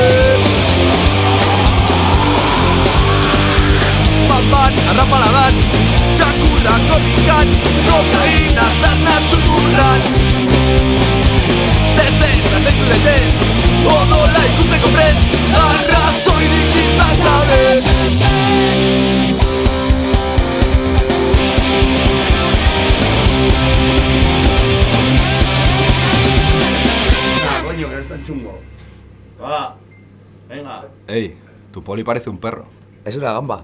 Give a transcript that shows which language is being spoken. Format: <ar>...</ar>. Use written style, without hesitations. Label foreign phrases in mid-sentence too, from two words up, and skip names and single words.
<eu>Papan, arrapaladan, txakurra korrikan, kokaina aztarna zururran. Dezez, lasaitu daitez, odola ikusteko prest, arrazoirik izan gabe.</eu> <es>Coño, que es tan chungo. Va, venga. Ey, tu poli parece un perro. Es una gamba.</es>